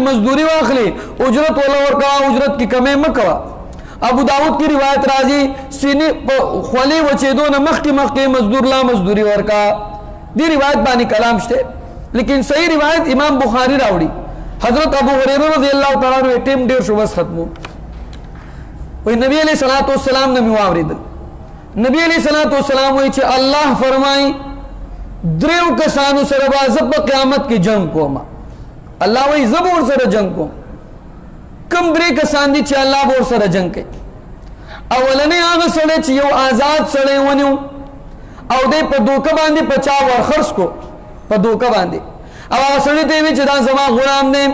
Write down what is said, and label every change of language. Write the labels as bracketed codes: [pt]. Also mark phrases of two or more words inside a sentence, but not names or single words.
[ps] مزدوری واخلي اجرت ولا ورکا اجرت کی کمی مکوا ابو داود کی روایت راځي سینې په خولې وچېدو نه مخکې مزدور لا مزدوری ورکا دی روایت باندې کلام شته لیکن صحیح روایت امام بخاری راوړي حضرت ابو هريره [ar] رضی الله تعالی عنہ [ps] ټیم ډیر شو بس ختمو وای نبی [ar] علیہ الصلوۃ والسلام [ps] نے واوریدل نبی [ar] علیہ السلام [ps] وی چې الله فرمای دریو کسانو سره به زه په قیامت کې جنگ کوم. الله وی زه به ورسره جنگ کوم. کم درې کسان دي چې الله به ورسره جنگ کوي. اولنې هغه سړی چې یو آزاد سړی ونیو او دی په دوکه باندې په چا ورخرڅ کو، په دوکه باندې، او هغه سړی ته وی چې دا زما غلام دی.